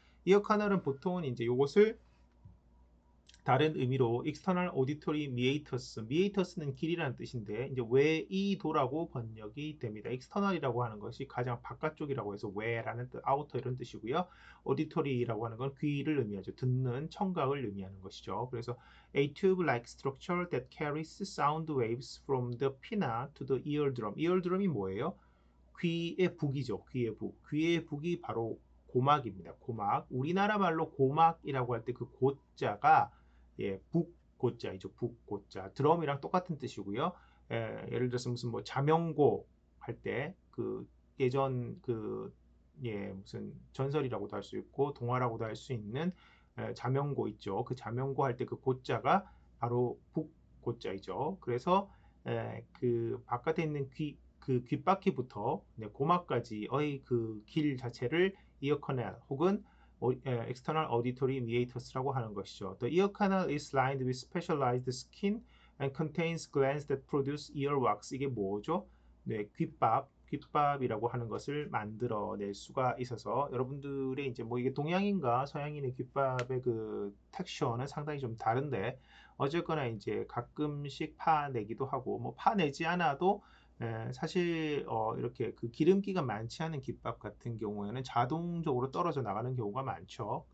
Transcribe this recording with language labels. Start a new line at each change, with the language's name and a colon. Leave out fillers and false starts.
Korean: 이어 카널은 보통은 이제 이것을 다른 의미로 external auditory meatus는 길이라는 뜻인데 이제 외이도라고 번역이 됩니다. external이라고 하는 것이 가장 바깥쪽이라고 해서 외라는 뜻, outer 이런 뜻이고요. auditory라고 하는 건 귀를 의미하죠. 듣는 청각을 의미하는 것이죠. 그래서
English: a tube-like structure that carries sound waves from the pinna to the eardrum.
Korean: eardrum이 뭐예요? 귀의 북이죠. 귀의 북. 귀의 북이 바로 고막입니다. 고막. 우리나라 말로 고막이라고 할 때 그 고자가 북고자이죠. 북고자. 드럼이랑 똑같은 뜻이고요. 예를 들어서 무슨 뭐 자명고 할 때 그 예전 그 무슨 전설이라고도 할 수 있고 동화라고도 할 수 있는 자명고 있죠. 그 자명고 할 때 그 고자가 바로 북고자이죠. 그래서 그 바깥에 있는 그 귓바퀴부터 고막까지의 그 길 자체를 이어 커넬 혹은 external auditory meatus라고 하는 것이죠.
English: The ear canal is lined with specialized skin and contains glands that produce earwax.
Korean: 이게 뭐죠? 네, 귓밥이라고 하는 것을 만들어낼 수가 있어서 여러분들의 이제 뭐 이게 동양인과 서양인의 귓밥의 그 텍스처는 상당히 좀 다른데 어쨌거나 이제 가끔씩 파내기도 하고 뭐 파내지 않아도 사실 이렇게 그 기름기가 많지 않은 깃밥 같은 경우에는 자동적으로 떨어져 나가는 경우가 많죠.